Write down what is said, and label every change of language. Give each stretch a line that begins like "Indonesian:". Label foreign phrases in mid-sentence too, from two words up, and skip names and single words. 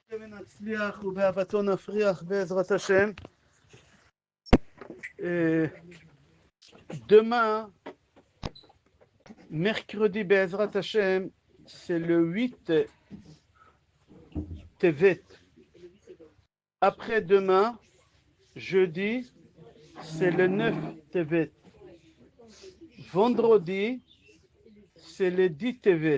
Hebrew: ונצליח ובאהבתו נפריח בעזרת השם.
French: Demain, mercredi
Hebrew: בעזרת השם,
French: c'est le 8 Tevet. Après-demain, jeudi, c'est le 9 Tevet. Vendredi, c'est le 10 Tevet.